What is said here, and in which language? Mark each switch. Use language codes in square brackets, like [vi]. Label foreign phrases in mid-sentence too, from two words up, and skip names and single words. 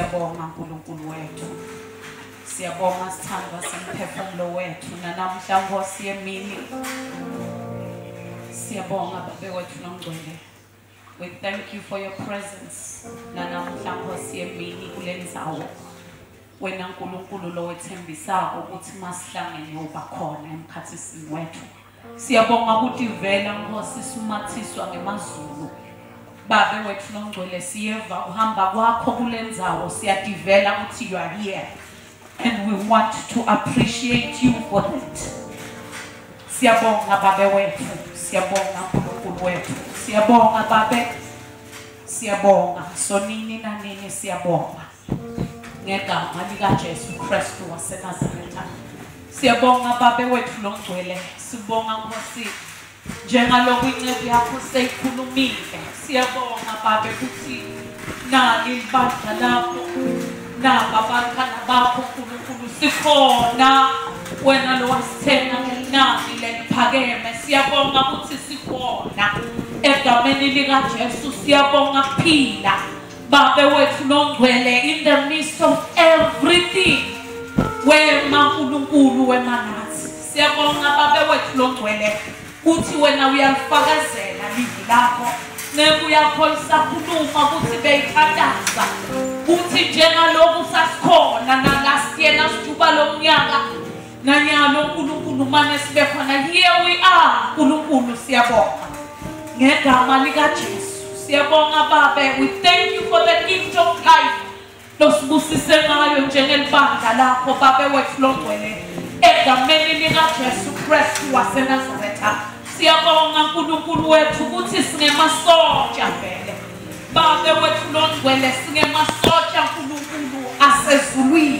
[ss] Siyabonga uNkulunkulu wethu. Siyabonga sithandwa semphefumulo wethu nanamhla Nkosi yemini. Siyabonga Baba wethu noNgcwele. [en] We thank you for your presence. [ss] Nanamhla Nkosi yemini kule ndzawo. Wena uNkulunkulu lo wethembisako ukuthi masihlangene ubakhona emkhathisini wethu. Siyabonga ukuthi vela Nkosi sumathiswa ngemazulu. Baba wethu noNgcwele siyeva uhamba kwakho kule ndzawo siyadivela ukuthi [en] you are here. And we want to appreciate you for that. [ss] Siyabonga Baba wethu, siyabonga uNkulunkulu wethu, siyabonga Baba, siyabonga sonini na nini siyabonga. Ngegama lika Jesu Kristu waseNazaretha. Siyabonga Baba wethu noNgcwele, sibonga Nkosi njengalokhu incebo yakho seyikhulumile. Siyabonga Baba ukuthi nali ibandla lakho nababantwana bakho uNkulunkulu sikhona wena lo wasithenga ngenani leliphakeme. Siyabonga ukuthi sikhona egameni lika Jesu. Siyabonga phila Baba wethu noNgcwele [en] in the midst of everything [ss] wema uNkulunkulu wema nathi. Siyabonga Baba wethu noNgcwele ukuthi wena uyalifakazela livi lakho nebuya lisakhuluma ukuthi beyithandaza ukuthi njengalokhu sasikhona na [en] last year [ss] nasithuba lomnyaka nanyalo uNkulunkulu manje sibe khona. [en] Here we are uNkulunkulu. [ss] Siyabonga ngegama lika Jesu. Siyabonga Baba, [en] we thank you for the gift of life [ss] losibusise ngayo njengelibandla lakho Baba wethu noNgcwele egameni lika Jesu Kristu waseNazaretha. Siyabonga uNkulunkulu wethu ukuthi singemasotsha vele Baba wethu noNgcwele, singemasotsha uNkulunkulu asezulwini.